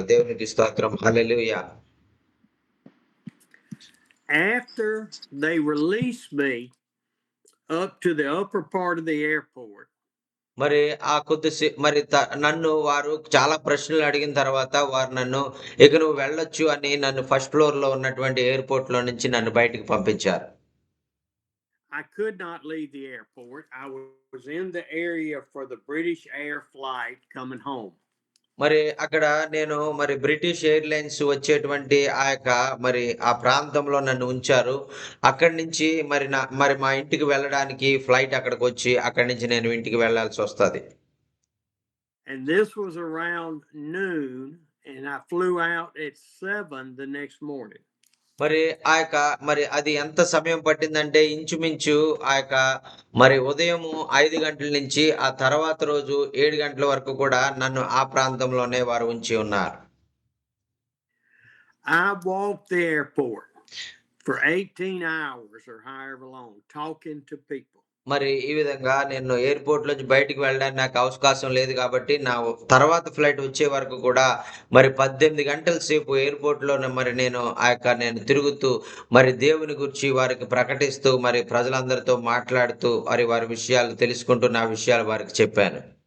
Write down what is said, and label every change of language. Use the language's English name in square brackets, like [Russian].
[Telugu] దేవునికి స్తోత్రం. హల్లెలూయా! [English] After they released me up to the upper part of the airport, [Telugu] మరి ఆ మరి నన్ను వారు చాలా ప్రశ్నలు అడిగిన తర్వాత వారు నన్ను ఇక నువ్వు వెళ్ళొచ్చు అని నన్ను ఫస్ట్ ఫ్లోర్‌లో ఉన్నటువంటి ఎయిర్‌పోర్ట్‌లో నుంచి నన్ను బయటికి పంపించారు. [English] I could not leave the airport. I was in the area for the British Air flight coming home. [Telugu] మరి అక్కడ నేను మరి బ్రిటిష్ ఎయిర్‌లైన్స్ వచ్చేటువంటి ఆ యొక్క మరి ఆ ప్రాంతంలో నన్ను ఉంచారు. అక్కడి నుంచి మరి మా ఇంటికి వెళ్ళడానికి ఫ్లైట్ అక్కడికొచ్చి అక్కడి నుంచి నేను ఇంటికి వెళ్ళాల్సొస్తది. [English] And this was around noon, and I flew out at 7 the next morning. [Telugu] మరి ఆ యొక్క మరి అది ఎంత సమయం పట్టిందంటే ఇంచుమించు ఆ యొక్క మరి ఉదయము 5 గంటల నుంచి ఆ తర్వాత రోజు 7 గంటల వరకు కూడా నన్ను ఆ ప్రాంతంలోనే వారు ఉంచి ఉన్నారు. [English] I walked the airport for 18 hours or however long talking to people. [Telugu] మరి ఈ విధంగా నేను ఎయిర్‌పోర్ట్‌లోంచి బయటికి వెళ్ళడానికి నాకు అవకాశం లేదు గాబట్టి, తర్వాత ఫ్లైట్ వచ్చే వరకు కూడా మరి 18 గంటల సేపు ఎయిర్‌పోర్ట్‌లోనే మరి నేను తిరుగుతూ, మరి దేవుని గూర్చి వారికి ప్రకటిస్తూ, మరి ప్రజలందరితో మాట్లాడుతూ, మరి వారి విషయాలు తెలుసుకుంటూ, నా విషయాలు వారికి చెప్పాను.